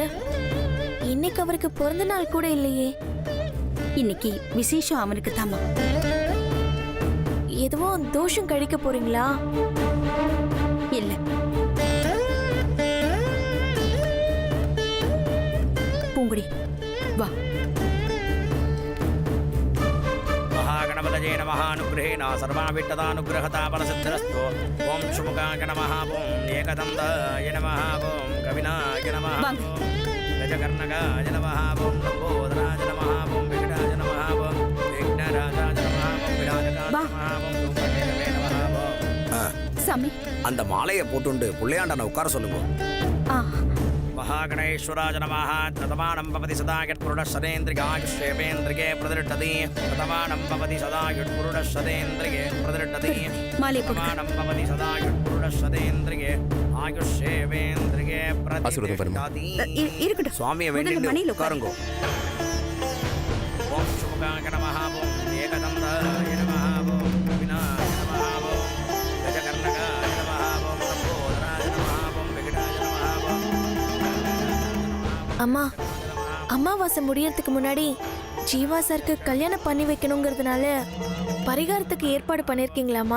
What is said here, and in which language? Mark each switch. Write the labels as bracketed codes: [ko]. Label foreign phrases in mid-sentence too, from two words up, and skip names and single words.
[ta] இன்னைக்கு அவருக்கு பிறந்த நாள் கூட இல்லையே. இன்னைக்கு விசேஷம் அவனுக்கு தாமா. எதுவும் தோஷம் கழிக்க போறீங்களா? இல்ல, பூங்குடி வா. [sa] महागणपतये नमः अनुग्रहेण सर्वाभिष्टदानुग्रहता फलसिद्धिरस्तु ओम शुभकाय नमः ओम एकदन्ताय नमः ओम कविनाय नमः [ta] வாங்க. [sa] गजकर्णकाय नमः ओम लंबोदराय नमः ओम विकटाय नमः ओम विघ्नराजाय नमः ओम विराजकाय [ta] வா. [sa] नमः ओम धूमकेतवे नमः ओम [ta] சாமி. அந்த மாலையை போட்டுண்டு புள்ளையாண்டனை உட்கார சொல்லுங்க. ஆ, [sa] महागणेश्वराय नमः प्रथमानं भवति सदा यत्पुरुषशरेन्द्रियायुष्येवेन्द्रिये प्रतिष्ठति प्रथमानं भवति सदा यत्पुरुषशरेन्द्रिये प्रतिष्ठति [ta] மாலை போடு. [sa] प्रथमानं भवति सदा यत्पुरुषशरेन्द्रिये आयुष्येवेन्द्रिये प्रतिष्ठति [ta] இருக்கட்டும். சுவாமியை முதல்ல வேண்டிட்டு மணியில உட்காரு. உட்காருங்க. [sa] ओम् सुमुखाय नमः ओम् एकदन्ताय नमः ओम् विनाय नमः ओम् गजकर्णकाय नमः ओम् लम्बोदराय नमः ओम् विकटाय नमः ओम् [ta] அம்மா, அமாவாசை முடியறதுக்கு முன்னாடி ஜீவா சாருக்கு கல்யாணம் பண்ணி வைக்கணுங்கிறதுனால பரிகாரத்துக்கு ஏற்பாடு பண்ணிருக்கீங்களாமா?